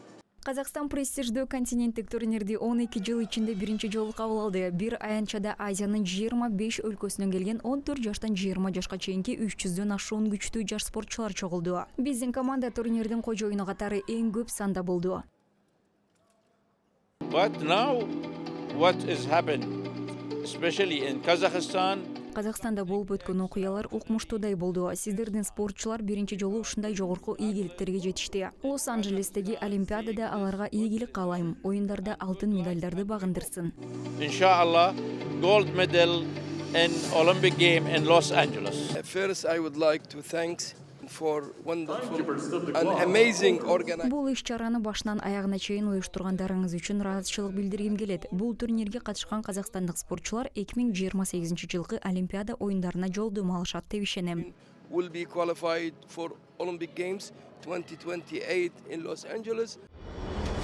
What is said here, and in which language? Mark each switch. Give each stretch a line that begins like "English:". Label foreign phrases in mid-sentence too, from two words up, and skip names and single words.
Kyrgyz: Казакстан престиждүү континенттик турнирди 12 жыл ичинде биринчи жолу кабыл алды. Бир аянтчада Азиянын 25 өлкөсүнөн келген 14 жаштан 20 жашка чейинки 300дөн ашуун күчтүү жаш спортчулар чогулду. Биздин команда турнирдин кожоюну катары эң көп санда болду.
English: But now what is happened, especially in Kazakhstan,
Kyrgyz: Казакстанда болуп өткөн окуялар укмуштуудай болду. Сиздердин спортчулар биринчи жолу ушундай жогорку ийгиликтерге жетишти. Лос-Анджелестеги Олимпиадада аларга ийгилик каалайм. Оюндарда алтын медальдарды багындырсын.
English: inshallah, gold medal in Olympic game in Los Angeles. First, I would like to thank for wonderful and amazing organization.
Kyrgyz: Бул иш-чараны башынан аягына чейин уюштургандарыңыз үчүн ыраазычылык билдиргим келет. Бул турнирге катышкан казакстандык спортчулар 2028 жылкы Олимпиада оюндарына жолдомо алышат деп ишенем.
English: Will be qualified for Olympic Games 2028 in Los Angeles.